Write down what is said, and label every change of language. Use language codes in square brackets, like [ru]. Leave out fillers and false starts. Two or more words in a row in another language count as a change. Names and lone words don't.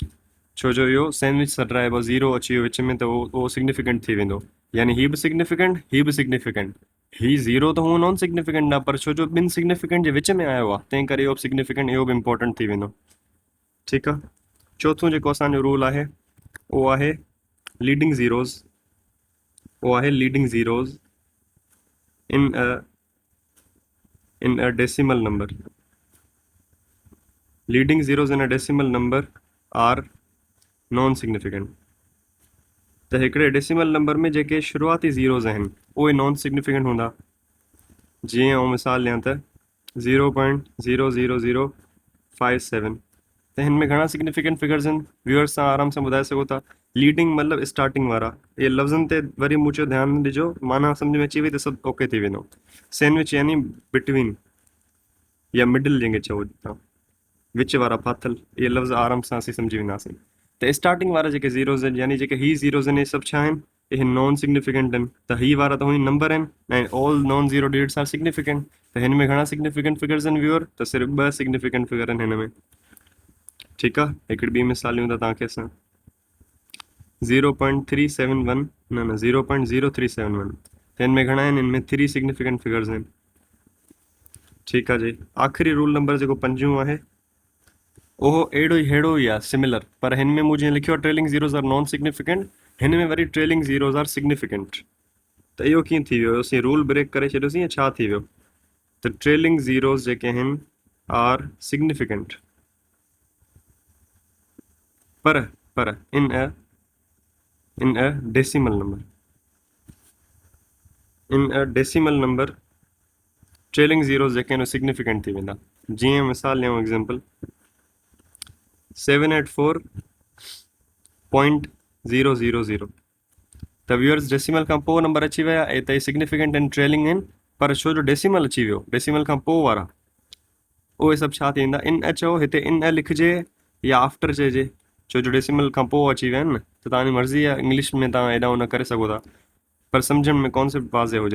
[sd] छो जो इहो सैंडविच सॾाइबो, ज़ीरो अची वियो विच में, त उहो सिग्निफिकेंट थी वेंदो, यानी ही बि सिग्निफिकेंट, ही बि सिग्निफिकेंट। ही ज़ीरो त हूअ [en] non significant [sd] आहे, पर छो जो ॿिनि सिग्निफिकेंट जे विच में आयो आहे, तंहिं करे इहो बि सिग्निफिकेंट, इहो बि इम्पोर्टेंट थी वेंदो। ठीकु आहे। चोथों जेको असांजो रूल आहे उहो आहे [en] leading zeros, [sd] उहो आहे [en] leading zeros in a decimal number. Leading zeros in a decimal number are non-significant. [sd] त हिकिड़े [en] decimal number [sd] में जेके शुरूआती ज़ीरोज़ आहिनि उहे [en] non significant [sd] हूंदा। जीअं आउं मिसाल ॾियां त 0.00057, त हिन में घणा [en] significant figures [sd] आहिनि, व्यूअर्स सां आराम सां ॿुधाए सघो था। लीडिंग मतिलबु स्टार्टिंग वारा, इहे लफ़्ज़नि ते वरी मूं चयो ध्यानु ॾिजो, माना सम्झ में अची वई त सभु ओके थी वेंदो। सैंडविच यानी बिटवीन या मिडिल जंहिंखे चओ था, विच वारा फाथल, इहे लफ़्ज़ आराम सां असीं सम्झी वेंदासीं। त स्टार्टिंग वारा जेके ज़ीरोज़ आहिनि, यानी जेके ही ज़ीरोज़ आहिनि, इहे सभु छा आहिनि, इहे [en] non significant [sd] आहिनि। त ही वारा त हुई नंबर आहिनि ऐं [en] all non zero digits are significant. [sd] त हिन में घणा [en] significant figures [sd] आहिनि व्यूअर, त सिर्फ़ु 2 [en] significant figure [sd] आहिनि हिन में। ठीकु आहे। हिकिड़ी ॿी मिसाल ॾियूं था तव्हांखे असां 0.371, न 0.0371, त हिन में घणा आहिनि, हिन में 3 [en] significant figures [sd] आहिनि। ठीकु आहे जी। आख़िरी रूल नंबर जेको 5 आहे उहो अहिड़ो ई आहे, सिमिलर, पर हिन में मूं जीअं लिखियो आहे [en] trailing zeros are non significant, [sd] हिन में वरी [en] trailing zeros are significant. [sd] त इहो कीअं थी वियो, असीं [en] rule break [sd] करे छॾियोसीं या छा थी वियो? त [en] trailing zeros [sd] जेके आहिनि [en] are significant, [sd] पर [en] in a decimal number, in a decimal number trailing zeros [sd] जेके आहिनि सिग्निफिकेंट थी वेंदा। जीअं मिसाल ॾियूं एग्ज़ाम्पल 784.000, त व्यूअर्स डेसिमल खां पोइ नंबर अची विया ऐं त सिग्निफिकेंट आहिनि, ट्रेलिंग आहिनि, पर छो जो डेसिमल अची वियो, डेसिमल खां पोइ वारा उहे सभु छा थी वेंदा, [en] in a [sd] चओ, हिते [en] in a [sd] लिखिजे या आफ्टर चइजे, छो जो डेसिमल खां पोइ अची विया आहिनि न, त तव्हांजी मर्ज़ी आहे, इंग्लिश में तव्हां हेॾा न करे सघो था, पर सम्झण में कॉन्सेप्ट वाज़े हुजे।